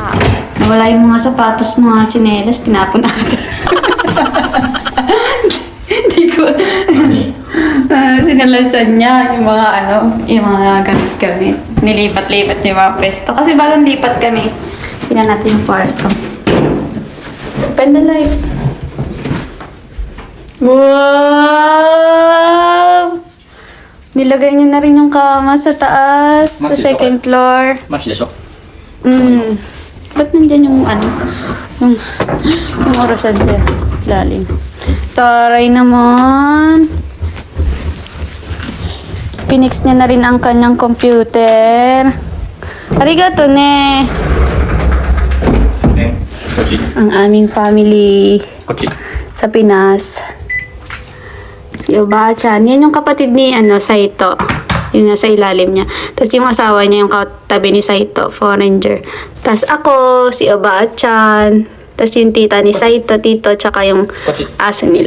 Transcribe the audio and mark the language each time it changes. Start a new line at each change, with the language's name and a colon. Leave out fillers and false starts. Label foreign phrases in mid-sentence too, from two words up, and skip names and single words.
Filipino: Nawala yung mga sapatos, mga tsinelas, tinapon natin. Hindi ko... sinalasan niya yung mga yung mga gamit-gamit. Nilipat-lipat niya yung mga pwesto. Kasi bagong lipat kami. Tingnan natin yung kwarto.
English: Open the light. Wow!
Filipino: Nilagay niya na rin yung kama sa taas, sa
English: second floor.
Japanese: Match desu.
Filipino: Ba't nandyan yung yung orasan sa lalim? Taray naman. Pinix niya na rin ang kanyang computer.
Japanese: Arigato ne. Kochi.
Filipino: Ang aming family
Japanese: Kochi.
Filipino: sa Pinas. Si Oba-chan. Yan yung kapatid ni Saito. Yung nasa ilalim niya. Tapos yung asawa niya yung katabi ni Saito, foreigner. Tapos ako, si Oba-chan. Tapos yung tita ni Saito, tito, tsaka yung aso nila.